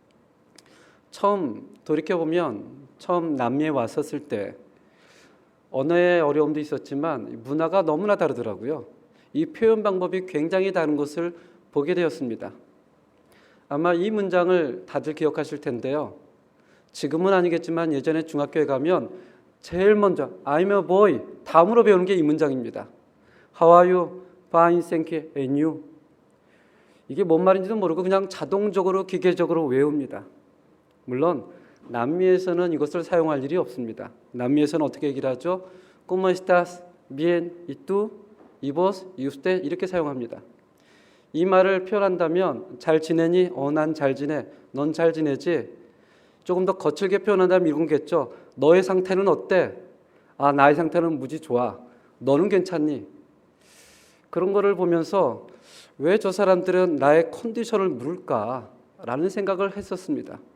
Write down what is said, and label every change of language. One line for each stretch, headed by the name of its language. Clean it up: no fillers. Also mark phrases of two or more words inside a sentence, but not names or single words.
Korean: 처음 돌이켜보면 처음 남미에 왔었을 때 언어의 어려움도 있었지만 문화가 너무나 다르더라고요. 이 표현 방법이 굉장히 다른 것을 보게 되었습니다. 아마 이 문장을 다들 기억하실 텐데요. 지금은 아니겠지만 예전에 중학교에 가면 제일 먼저
English: I'm a boy
Korean: 다음으로 배우는 게 이 문장입니다.
English: How are you? Fine, thank you. And you?
Korean: 이게 뭔 말인지도 모르고 그냥 자동적으로 기계적으로 외웁니다. 물론 남미에서는 이것을 사용할 일이 없습니다. 남미에서는 어떻게 얘기를 하죠?
Spanish: ¿Cómo estás? Bien. ¿Y tú? ¿Y vos? ¿Y usted?
Korean: 이렇게 사용합니다. 이 말을 표현한다면 잘 지내니? 난 잘 지내. 넌 잘 지내지? 조금 더 거칠게 표현한다면 이건겠죠. 너의 상태는 어때? 나의 상태는 무지 좋아. 너는 괜찮니? 그런 거를 보면서 왜 저 사람들은 나의 컨디션을 물을까라는 생각을 했었습니다.